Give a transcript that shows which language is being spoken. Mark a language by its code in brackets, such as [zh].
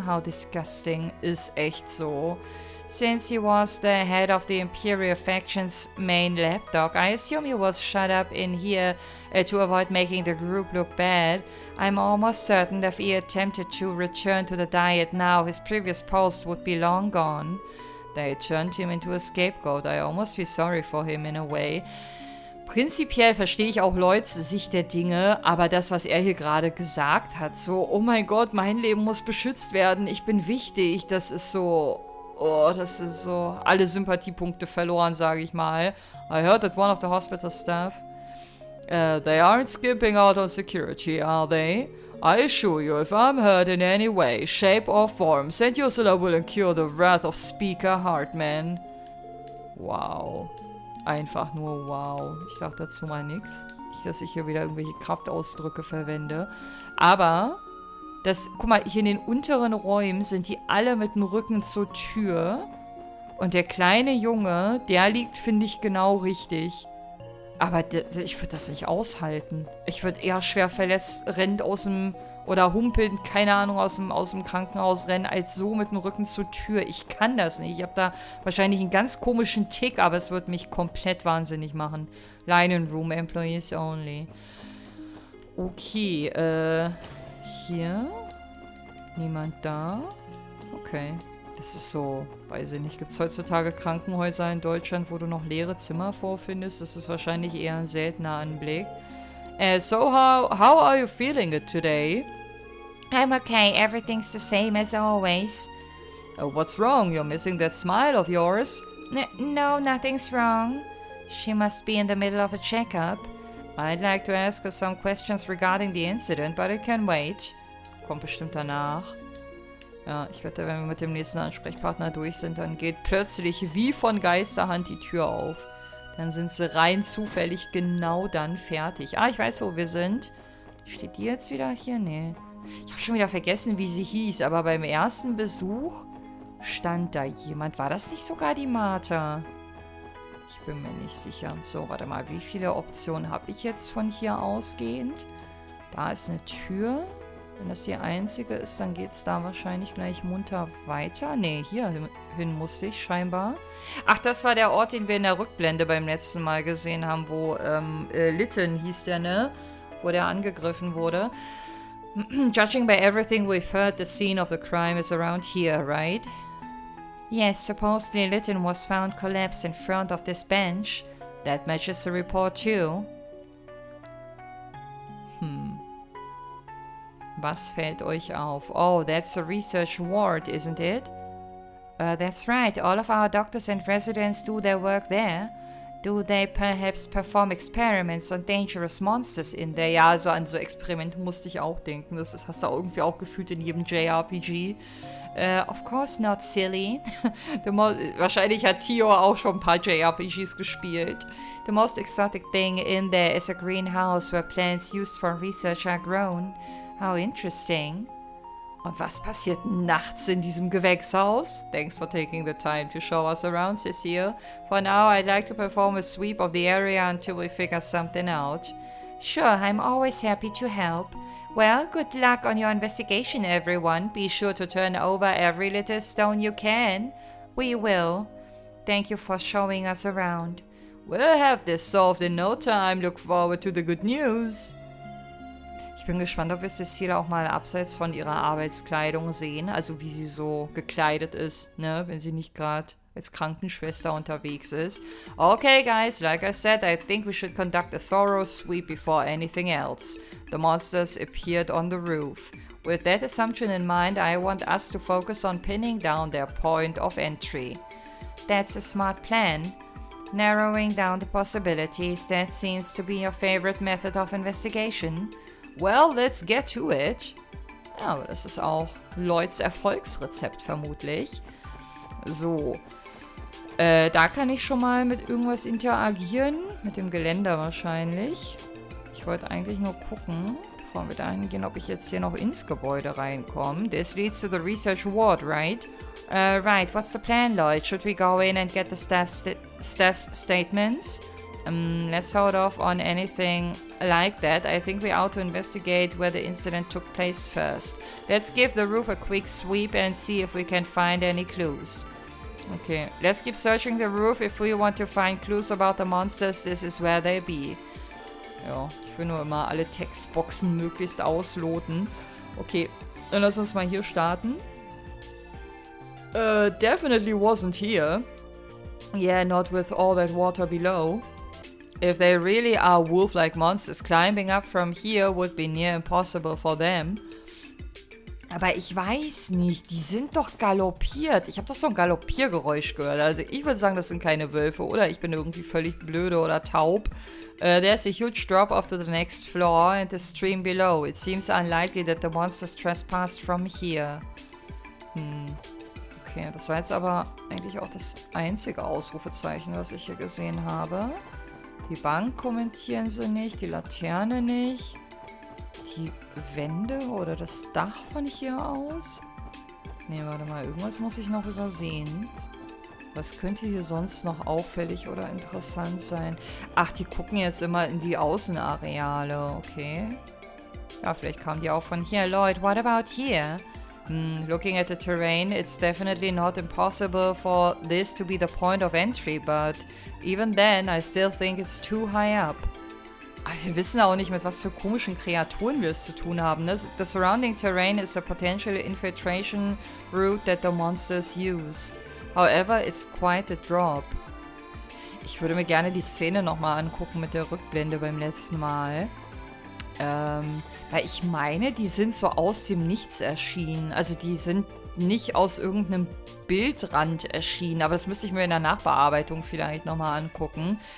[en] How disgusting. [de] Ist echt so. [en] Since he was the head of the Imperial faction's main lapdog, I assume he was shut up in here to avoid making the group look bad. I'm almost certain that if he attempted to return to the Diet now, his previous post would be long gone. They turned him into a scapegoat. I almost feel sorry for him in a way. [de] Prinzipiell verstehe ich auch Lloyds Sicht der Dinge, aber das, was er hier gerade gesagt hat, so, oh mein Gott, mein Leben muss beschützt werden, ich bin wichtig, das ist so... Oh, das ist so... Alle Sympathiepunkte verloren, sage ich mal. [en] I heard that one of the hospital staff... they aren't skipping out on security, are they? I assure you, if I'm hurt in any way, shape or form, St. Ursula will incur the wrath of Speaker Hartman. Wow. [de] Einfach nur wow. Ich sag dazu mal nichts. Nicht, dass ich hier wieder irgendwelche Kraftausdrücke verwende. Aber... guck mal, hier in den unteren Räumen sind die alle mit dem Rücken zur Tür. Und der kleine Junge, der liegt, finde ich, genau richtig. Aber ich würde das nicht aushalten. Ich würde eher schwer verletzt rennend oder humpelnd, keine Ahnung, aus dem Krankenhaus rennen, als so mit dem Rücken zur Tür. Ich kann das nicht. Ich habe da wahrscheinlich einen ganz komischen Tick, aber es wird mich komplett wahnsinnig machen. [en] Linen Room Employees only. [de] Okay, hier? Niemand da? Okay. Das ist so, weiß ich nicht. Gibt es heutzutage Krankenhäuser in Deutschland, wo du noch leere Zimmer vorfindest? Das ist wahrscheinlich eher ein seltener Anblick. [en] So how are you feeling it today? I'm okay. Everything's the same as always. What's wrong? You're missing that smile of yours. No, nothing's wrong. She must be in the middle of a checkup. I'd like to ask her some questions regarding the incident, but it can wait. [de] Kommt bestimmt danach. Ja, ich wette, wenn wir mit dem nächsten Ansprechpartner durch sind, dann geht plötzlich wie von Geisterhand die Tür auf. Dann sind sie rein zufällig genau dann fertig. Ah, ich weiß, wo wir sind. Steht die jetzt wieder hier? Nee. Ich habe schon wieder vergessen, wie sie hieß, aber beim ersten Besuch stand da jemand. War das nicht sogar die Martha? Ich bin mir nicht sicher. So, warte mal, wie viele Optionen habe ich jetzt von hier ausgehend? Da ist eine Tür. Wenn das die einzige ist, dann geht es da wahrscheinlich gleich munter weiter. Nee, hier hin musste ich scheinbar. Ach, das war der Ort, den wir in der Rückblende beim letzten Mal gesehen haben, wo Lytton hieß der, ne? Wo der angegriffen wurde. [en] Judging by everything we've heard, the scene of the crime is around here, right? Yes, supposedly Lytton was found collapsed in front of this bench. That matches the report too. [de] Was fällt euch auf? [en] Oh, that's the research ward, isn't it? That's right. All of our doctors and residents do their work there. Do they perhaps perform experiments on dangerous monsters in there? [de] Ja, also an so Experimente musste ich auch denken. Das hast du auch irgendwie auch gefühlt in jedem JRPG. [en] Of course not, silly. [de] Wahrscheinlich hat Tio auch schon ein paar JRPGs gespielt. [en] The most exotic thing in there is a greenhouse where plants used for research are grown. How interesting. [de] Und was passiert nachts in diesem Gewächshaus? [en] Thanks for taking the time to show us around, Cecile. For now, I'd like to perform a sweep of the area until we figure something out. Sure, I'm always happy to help. Well, good luck on your investigation, everyone. Be sure to turn over every little stone you can. We will. Thank you for showing us around. We'll have this solved in no time. Look forward to the good news. [de] Ich bin gespannt, ob wir Cecile auch mal abseits von ihrer Arbeitskleidung sehen. Also wie sie so gekleidet ist, ne? Wenn sie nicht gerade als Krankenschwester unterwegs ist. [en] Okay, guys, like I said, I think we should conduct a thorough sweep before anything else. The monsters appeared on the roof. With that assumption in mind, I want us to focus on pinning down their point of entry. That's a smart plan. Narrowing down the possibilities, that seems to be your favorite method of investigation. Well, let's get to it. [de] Ja, aber das ist auch Lloyds Erfolgsrezept vermutlich. So. Da kann ich schon mal mit irgendwas interagieren. Mit dem Geländer wahrscheinlich. Ich wollte eigentlich nur gucken, bevor wir dahin gehen, ob ich jetzt hier noch ins Gebäude reinkomme. [en] This leads to the research ward, right? Right, what's the plan, Lloyd? Should we go in and get the staff's statements? Let's hold off on anything like that. I think we ought to investigate where the incident took place first. Let's give the roof a quick sweep and see if we can find any clues. Okay, let's keep searching the roof. If we want to find clues about the monsters, this is where they be. [de] Ja, ich will nur immer alle Textboxen möglichst ausloten. Okay, dann lass uns mal hier starten. [en] Definitely wasn't here. Yeah, not with all that water below. If they really are wolf-like monsters, climbing up from here would be near impossible for them. [de] Aber ich weiß nicht, die sind doch galoppiert. Ich habe doch so ein Galoppiergeräusch gehört. Also ich würde sagen, das sind keine Wölfe, oder? Ich bin irgendwie völlig blöde oder taub. [en] There's a huge drop off to the next floor and the stream below. It seems unlikely that the monsters trespassed from here. [de] Okay, das war jetzt aber eigentlich auch das einzige Ausrufezeichen, was ich hier gesehen habe. Die Bank kommentieren sie nicht, die Laterne nicht. Die Wände oder das Dach von hier aus? Ne, warte mal, irgendwas muss ich noch übersehen. Was könnte hier sonst noch auffällig oder interessant sein? Ach, die gucken jetzt immer in die Außenareale, okay. Ja, vielleicht kamen die auch von hier. [en] Lloyd, what about here? Looking at the terrain, it's definitely not impossible for this to be the point of entry, but even then, I still think it's too high up. [de] Aber wir wissen auch nicht, mit was für komischen Kreaturen wir es zu tun haben. Ne? [en] The surrounding terrain is a potential infiltration route that the monsters used. However, it's quite a drop. [de] Ich würde mir gerne die Szene nochmal angucken mit der Rückblende beim letzten Mal. Weil ich meine, die sind so aus dem Nichts erschienen. Also die sind nicht aus irgendeinem Bildrand erschienen. Aber das müsste ich mir in der Nachbearbeitung vielleicht nochmal angucken.